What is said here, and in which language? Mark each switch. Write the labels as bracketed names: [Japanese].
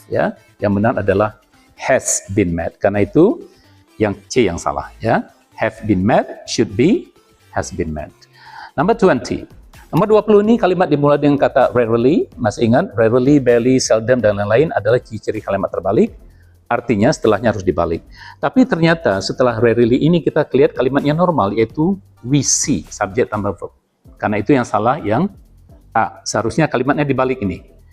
[Indonesian] Ya, yang benar adalah [English] has been met. [Indonesian] Karena itu yang C yang salah. [English] Ya, have been met should be has been met. Number 20. [Indonesian] Nomor 20 ini kalimat dimulai dengan kata rarely. Masih ingat, rarely, barely, seldom, dan lain-lain adalah ciri-ciri kalimat terbalik. Artinya setelahnya harus dibalik. Tapi ternyata setelah rarely ini kita lihat kalimatnya normal, yaitu [English] we see, [Indonesian] subjek tambah verb. Karena itu yang salah yang A. Seharusnya kalimatnya dibalik ini.